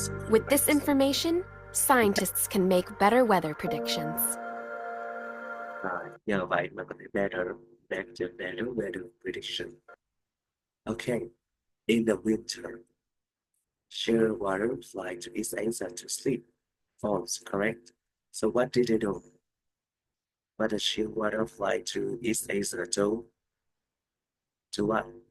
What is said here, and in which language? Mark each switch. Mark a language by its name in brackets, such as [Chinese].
[English] With this information, scientists can make better weather predictions. [Vietnamese] Nhờ vậy mà có thể đạt được [English] better weather prediction. Okay. In the winter, shearwater fly to East Asia to sleep. False, correct? So what did they do? What does shearwater fly to East Asia to? To what?